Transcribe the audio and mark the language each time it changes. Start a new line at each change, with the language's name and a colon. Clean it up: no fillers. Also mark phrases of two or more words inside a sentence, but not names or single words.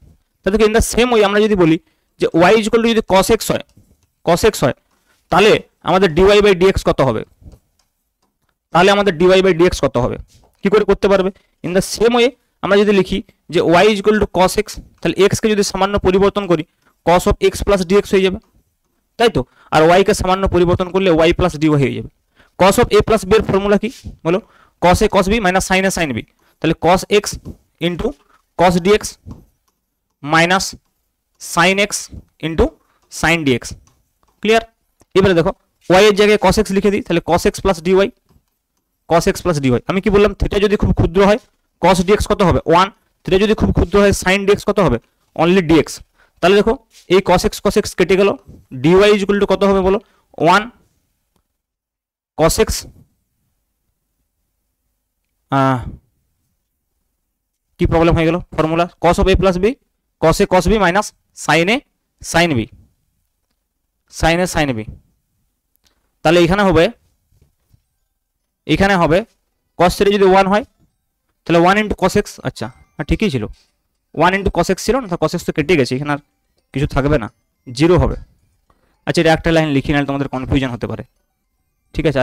Bangla: তাহলে
English: in the same way
Bangla: আমরা যদি বলি যে y
English: equal to
Bangla: যদি cos x হয় তাহলে আমাদের dy বাই dx কত হবে, কি করে করতে পারবে?
English: in the same way
Bangla: আমরা যদি লিখি যে y
English: equal to
Bangla: cos x, তাহলে x কে যদি সামান্য পরিবর্তন করি cos অফ x প্লাস dx হয়ে যাবে, তাই তো? আর y কে সামান্য পরিবর্তন করলে y প্লাস dy হয়ে যাবে। cos অফ a প্লাস b এর ফর্মুলা কি বলো, cos a cos b মাইনাস sin a sin b, তাহলে cos x ইনটু cos dx মাইনাস sin x ইনটু sin dx, ক্লিয়ার? এবারে দেখো y এর জায়গায় cos x লিখে দিই, তাহলে cos x প্লাস dy, cos x প্লাস dy। আমি কি বললাম থিটা যদি খুব ক্ষুদ্র হয় cos dx কত হবে 1, থিটা যদি খুব ক্ষুদ্র হয় sin dx কত হবে
English: only dx.
Bangla: তাহলে দেখো এই cos x কেটে গেল, dy
English: equal to
Bangla: কত হবে বলো 1 cos x কি প্রবলেম হয়ে গেল, ফর্মুলা cos অফ a প্লাস b, cos a cos b মাইনাস sin a sin b, sin a sin b। তাহলে এখানে হবে cos থিটা যদি 1 হয় তাহলে 1 ইন্টু cos x, আচ্ছা ঠিকই ছিল 1 ইন্টু cos x ছিল না, cos x তো কেটে গেছে, এখানে আর কিছু থাকবে না, 0 হবে। আচ্ছা এটা একটা লাইন লিখি, নাহলে তোমাদের কনফিউশন হতে পারে, ঠিক আছে?